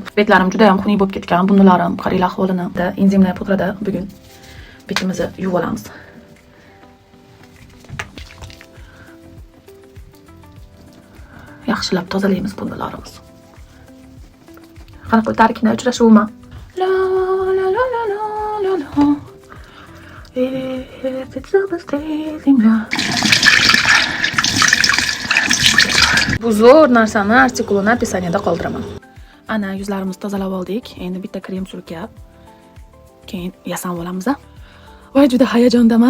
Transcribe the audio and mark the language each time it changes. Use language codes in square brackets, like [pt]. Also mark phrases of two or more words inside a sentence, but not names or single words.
[uz] Betlarim juda ham xunuk bo'lib ketgan. Bunlarim qaranglar ahvolini. Enzimlar pudrada bugun betimizni yuvib olamiz. Yaxshilab tozalaymiz bunlarimiz. Qanaqa tarkina uchrashuvmi? La la la la la la. Bu zo'r narsani artikulini описаниеda qoldiraman. Ana yuzlarimizni tozalab oldik. Endi bitta krem surkab, keyin yasam olamiz. Voy juda hayajondaman.